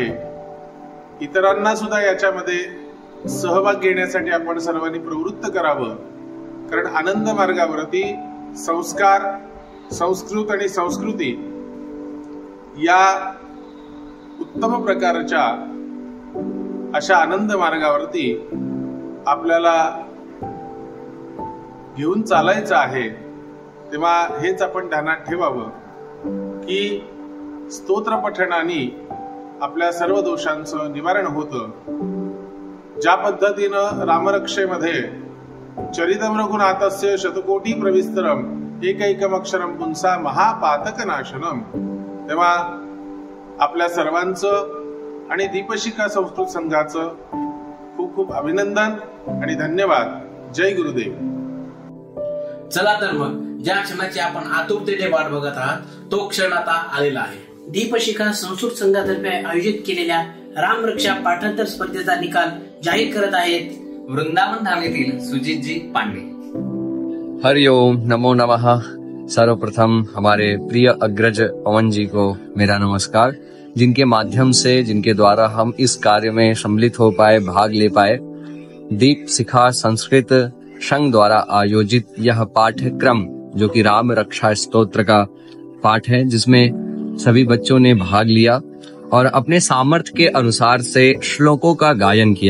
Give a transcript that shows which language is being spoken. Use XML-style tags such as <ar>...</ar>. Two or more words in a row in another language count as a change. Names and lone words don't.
<mr>इतरांना सुद्धा याच्यामध्ये सहभाग घेण्यासाठी आपण सर्वांनी प्रवृत्त करावं, कारण आनंद मार्गावरती संस्कार, संस्कृत आणि संस्कृती या उत्तम प्रकारच्या अशा आनंद मार्गावरती आपल्याला घेऊन चालायचं आहे. तेव्हा हेच आपण ध्यानात ठेवावं की स्तोत्र पठणाने आपल्या सर्व दोषांचं निवारण होतं. ज्या पद्धतीनं रामरक्षेमध्ये</mr> <sa>चरितम रघुनाथस्य शतकोटी प्रविस्तरम एकैकमक्षरं पुंसा महापातकनाशनम.</sa> <mr>तेव्हा आपल्या सर्वांचं आणि दीपशिखा संस्कृत संघाचं खूप खूप अभिनंदन आणि धन्यवाद. जय गुरुदेव. चला तर मग ज्या क्षणाची आपण आतुरतेने वाट बघत आहात तो क्षण आता आलेला आहे. दीपशिखा संस्कृत संघातर्फे आयोजित केलेल्या रामरक्षा पाठांतर स्पर्धेचा निकाल जाहीर करत आहेत वृंदावन धाम येथील सुजितजी पांडे.</mr> <sa>हरिओम, नमो नमः.</sa> <hi>सर्वप्रथम हमारे प्रिय अग्रज पवन जी को मेरा नमस्कार, जिनके माध्यम से, जिनके द्वारा हम इस कार्य में सम्मिलित हो पाए, भाग ले पाए. दीप शिखा संस्कृत संघ द्वारा आयोजित यह पाठ्यक्रम जो कि राम रक्षा स्तोत्र का पाठ है, जिसमें सभी बच्चों ने भाग लिया और अपने सामर्थ्य के अनुसार से श्लोकों का गायन किया.</hi>